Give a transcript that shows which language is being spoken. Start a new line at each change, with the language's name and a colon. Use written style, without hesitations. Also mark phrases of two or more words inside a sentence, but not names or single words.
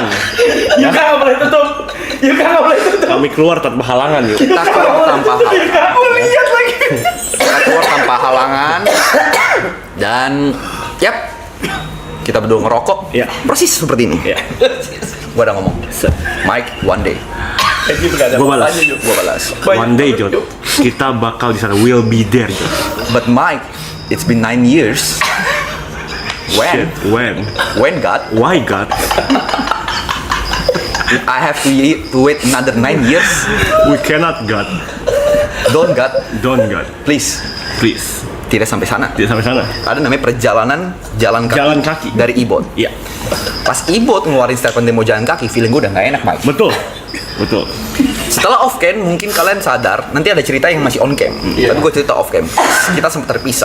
Indonesian: Yuka nggak boleh tutup. Yuka nggak boleh tutup. Kami keluar tanpa halangan yuk. Kita keluar tanpa halangan. Gue lihat lagi. Kita keluar tanpa halangan dan yap, kita berdua ngerokok. Iya. Persis seperti ini. Ya. Gue udah ngomong,
English: Mike, one day.
Indonesian: Gue balas. Gue balas.
English: One day John,
Indonesian: kita bakal di sana.
English: Will be there John. But Mike, it's been 9 years. Shit. When? When? When God? Why God? I have to wait another 9 years. We cannot God. Don't God, Don't God. please. Please.
Indonesian: Tidak sampai sana. Tidak sampai sana. Ada namanya perjalanan jalan kaki. Jalan kaki. Dari Ibot. Iya. Pas Ibot ngeluarin statement demo jalan kaki, feeling gue udah gak enak, Mike. Betul. Betul. Setelah
English: off cam,
Indonesian: mungkin kalian sadar nanti ada cerita yang masih
English: on cam.
Indonesian: Tapi gue cerita
English: off cam.
Indonesian: Kita sempat terpisah.